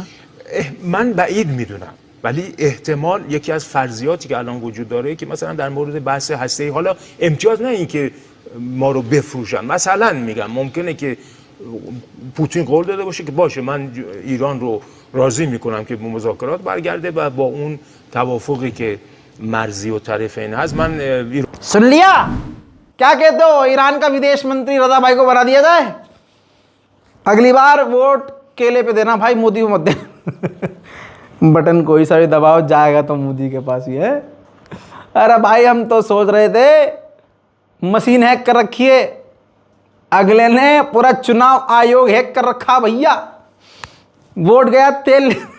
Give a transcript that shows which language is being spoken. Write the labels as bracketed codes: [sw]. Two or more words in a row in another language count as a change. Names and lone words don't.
[fa] من بعید میدونم، ولی احتمال یکی از فرضیاتی که الان وجود داره که مثلا در مورد بحث هسته‌ای، حالا امتیاز نه اینکه ما رو بفروشن، مثلا میگم ممکنه که پوتین قول داده باشه که باشه من ایران رو راضی میکنم که به مذاکرات برگرده و با اون توافقی که مرزی و طرفین هست من [hi] सुन लिया? क्या कहते हो, ईरान का विदेश मंत्री रजा भाई को बना दिया जाए? अगली बार वोट केले पे देना भाई, मोदी को मत देना। बटन कोई सा भी दबाओ जाएगा तो मोदी के पास ही है। अरे भाई हम तो सोच रहे थे [en] machine hack [hi] कर रखी है, अगले ने पूरा चुनाव आयोग हैक कर रखा भैया, वोट गया तेल।